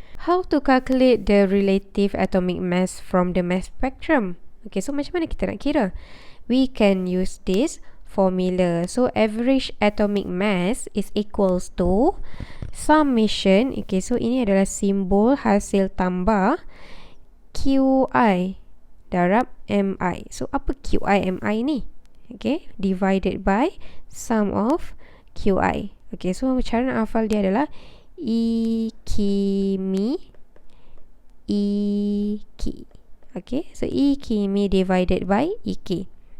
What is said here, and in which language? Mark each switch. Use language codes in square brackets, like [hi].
[en] How to calculate the relative atomic mass from the mass spectrum? [ms] Okay, so macam mana kita nak kira? [en] We can use this formula. So average atomic mass is equals to summation. [ms] Okay, so ini adalah simbol hasil tambah QI darab MI. So apa QI MI ni? [en] Okay, divided by sum of QI. [ms] Okay, so cara nak hafal dia adalah E kimi E ki. [en] Okay, so E kimi divided by E ki.